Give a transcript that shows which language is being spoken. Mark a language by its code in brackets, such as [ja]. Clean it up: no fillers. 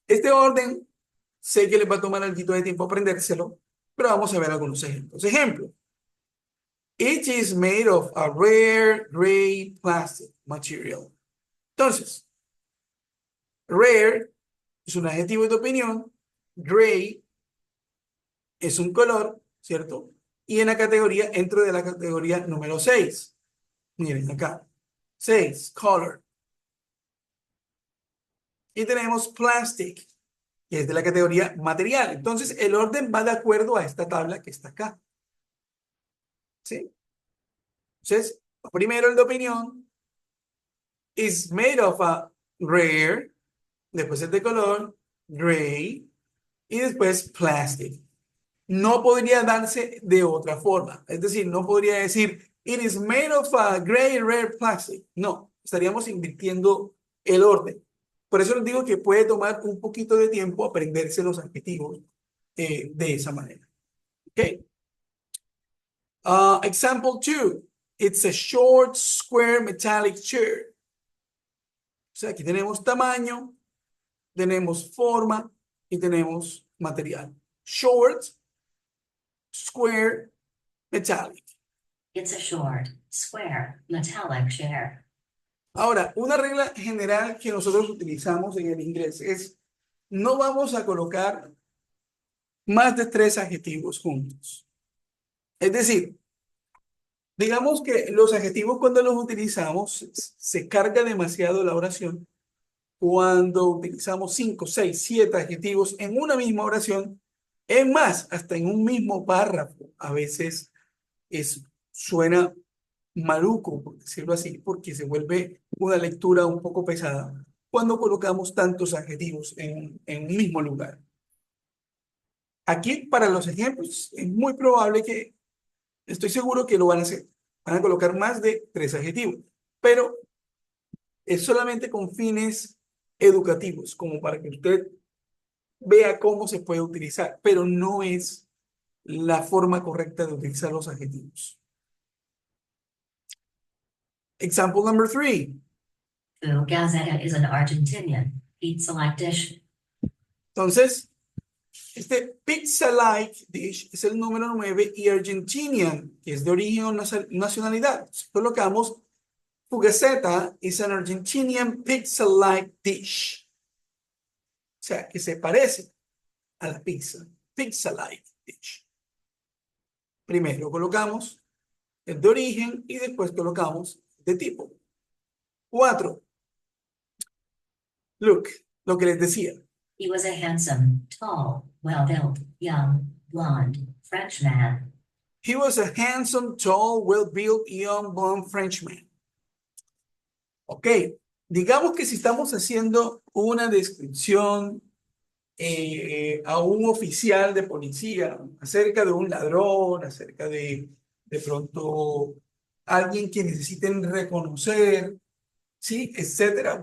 [es] Este orden, sé que les va a tomar algo de tiempo aprendérselo, pero vamos a ver algunos ejemplos. Ejemplo. [en] It is made of a rare gray plastic material. [es] Entonces, rare es un adjetivo de opinión, gray es un color, ¿cierto? Y en la categoría, entro de la categoría número 6. Miren acá. 6, color. Y tenemos plastic, que es de la categoría material. Entonces, el orden va de acuerdo a esta tabla que está acá. ¿Sí? Entonces, primero el de opinión. [en] Is made of a rare. [es] Después el de color, gray. Y después plastic. No podría darse de otra forma. Es decir, no podría decir, [en] it is made of a gray rare plastic. [es] No, estaríamos invirtiendo el orden. Por eso les digo que puede tomar un poquito de tiempo aprenderse los adjetivos de esa manera. [en] Ok. Example 2. It's a short, square, metallic chair. [es] O sea, aquí tenemos tamaño, tenemos forma y tenemos material. [en] Short, square, metallic. It's a short, square, metallic chair. [es] Ahora, una regla general que nosotros utilizamos en el inglés es no vamos a colocar más de 3 adjetivos juntos. Es decir, digamos que los adjetivos cuando los utilizamos se carga demasiado la oración. Cuando utilizamos 5, 6, 7 adjetivos en una misma oración, es más, hasta en un mismo párrafo, a veces suena maluco, por decirlo así, porque se vuelve una lectura un poco pesada cuando colocamos tantos adjetivos en un mismo lugar. Aquí, para los ejemplos, es muy probable que, estoy seguro que lo van a hacer. Van a colocar más de 3 adjetivos, pero es solamente con fines educativos, como para que usted vea cómo se puede utilizar, pero no es la forma correcta de utilizar los adjetivos. [en] Example number 3. Gazzetta is an Argentinian pizza-like dish. [es] Entonces, este pizza-like dish es el número 9 y Argentinian, que es de origen o nacionalidad. Entonces, colocamos [en] Fugaceta is an Argentinian pizza-like dish. [es] O sea, que se parece a la pizza. Pizza-like dish. Primero colocamos el de origen y después colocamos de tipo. 4. Look, lo que les decía. [en] He was a handsome, tall, well-built, young, blonde Frenchman. He was a handsome, tall, well-built, young, blonde Frenchman. [es] Ok, digamos que si estamos haciendo una descripción a un oficial de policía acerca de un ladrón, acerca de pronto alguien que necesiten reconocer, sí, etcétera.